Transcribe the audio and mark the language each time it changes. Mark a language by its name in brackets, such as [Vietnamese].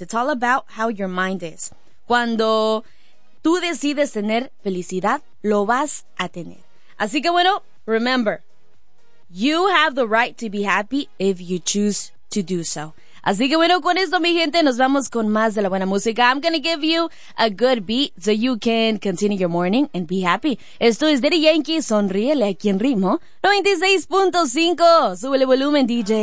[English] It's all about how your mind is. [Spanish] Cuando tú decides tener felicidad, lo vas a tener. Así que bueno, [English] remember, you have the right to be happy if you choose to do so. [Spanish] Así que bueno, con esto, mi gente, nos vamos con más de la buena música. [English] I'm gonna give you a good beat so you can continue your morning and be happy. [Spanish] Esto es Daddy Yankee, sonríele aquí en Ritmo 96.5. Súbele volumen, DJ.